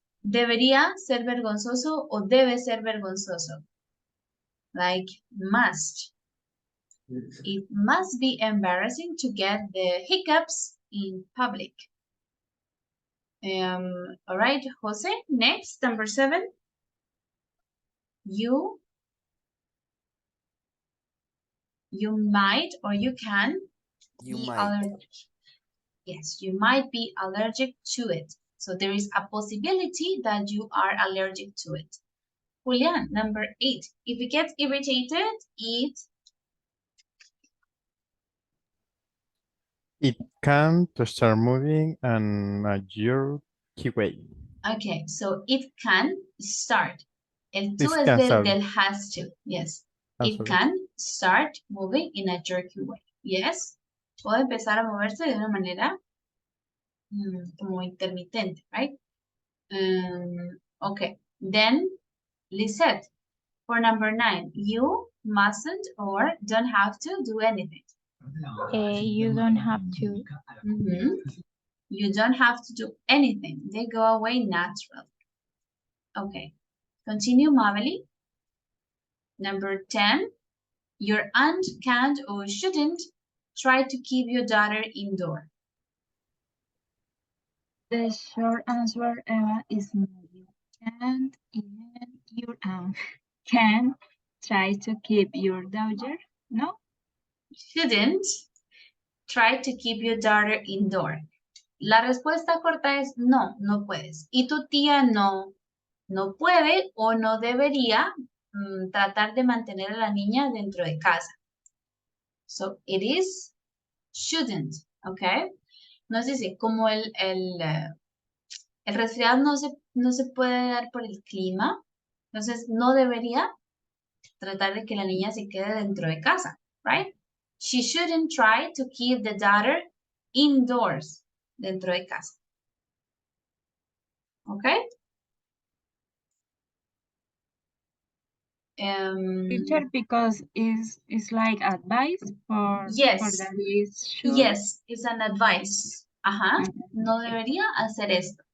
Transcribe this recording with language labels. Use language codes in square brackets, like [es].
[es] Debería ser vergonzoso o debe ser vergonzoso. [en] Like must. Yes. It must be embarrassing to get the hiccups in public. All right, Jose, next, number 7. You might or you can be allergic. Yes, you might be allergic to it. So there is a possibility that you are allergic to it. Julian, number 8. If it gets irritated, it can to start moving and a jerky way. Okay, so it can start. El to This [es] es [en] can start. del has to. Yes. It Absolutely. can start moving in a jerky way. Yes. [es] Puede empezar a moverse de una manera como intermitente, right? [en] Okay. Then, Lisette, for number 9, you mustn't or don't have to do anything. You don't have to. You don't have to do anything. They go away naturally. Okay. Continue, Maveli. Number 10. Your aunt can't or shouldn't try to keep your daughter indoor. The short answer, Eva, is no. You can't, even your can try to keep your daughter. No. Shouldn't try to keep your daughter indoor. [es] La respuesta corta es no, no puedes. Y tu tía no puede o no debería tratar de mantener a la niña dentro de casa. [en] So it is shouldn't, ¿ok? [es] Nos dice, como el resfriado no se puede dar por el clima, entonces no debería tratar de que la niña se quede dentro de casa, right? [en] She shouldn't try to keep the daughter indoors, [es] dentro de casa. [en] ¿Ok? Teacher, because it's like advice for Yes, that is sure. yes, it's an advice. [es] Ajá, no debería hacer esto.